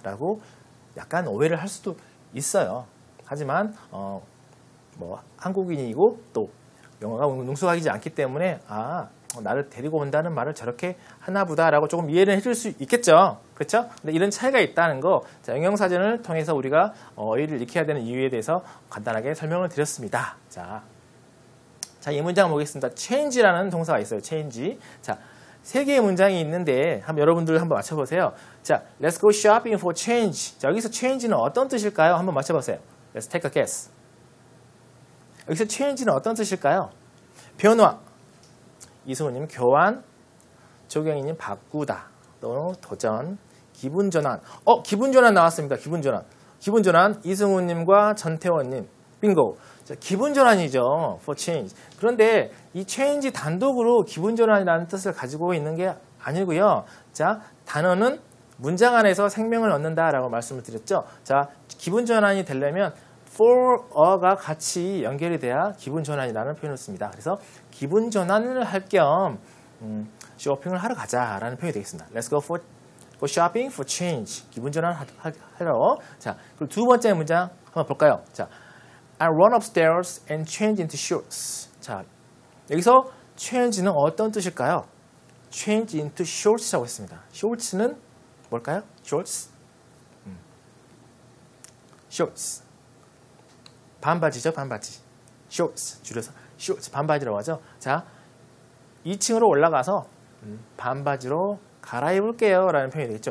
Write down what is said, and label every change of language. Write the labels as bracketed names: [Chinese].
[Korean] 라고 약간 오해를 할 수도 있어요. 하지만 뭐 한국인이고 또 영어가 능숙하지 않기 때문에 나를 데리고 온다는 말을 저렇게 하나 보다 라고 조금 이해를 해줄 수 있겠죠. 그렇죠? 근데 이런 차이가 있다는 거 영영사전을 통해서 우리가 어휘를 익혀야 되는 이유에 대해서 간단하게 설명을 드렸습니다. 자, 자, 이 문장 보겠습니다. change라는 동사가 있어요. change. 자, 세 개의 문장이 있는데 한번 여러분들 한번 맞춰보세요. [English] 자, let's go shopping for change. [Korean] 자, 여기서 change는 어떤 뜻일까요? 한번 맞춰보세요. [English] Let's take a guess. [Korean] 여기서 change는 어떤 뜻일까요? 변화. 이승우님 교환, 조경희님 바꾸다, 또 도전, 기분 전환. 기분 전환 나왔습니다. 기분 전환. 기분 전환 이승우님과 전태원님 빙고. 자, 기분 전환이죠. for change. 그런데 이 change 단독으로 기분 전환이라는 뜻을 가지고 있는 게 아니고요. 자, 단어는 문장 안에서 생명을 얻는다라고 말씀을 드렸죠. 자, 기분 전환이 되려면 for a가 같이 연결이 돼야 기분 전환이라는 표현을 씁니다. 그래서 기분 전환을 할 겸 쇼핑을 하러 가자라는 표현이 되겠습니다. [English] Let's go go shopping for change. [Korean] 기분 전환 하러. 자, 그리고 두 번째 문장 한번 볼까요? [English] 자, I run upstairs and change into shorts. [Korean] 자, 여기서 change는 어떤 뜻일까요? change into shorts라고 했습니다. shorts는 뭘까요? shorts. shorts. 반바지죠, 반바지. shorts, 줄여서 shorts, 반바지라고 하죠. 자, 2층으로 올라가서 반바지로 갈아입을게요 라는 표현이 되겠죠.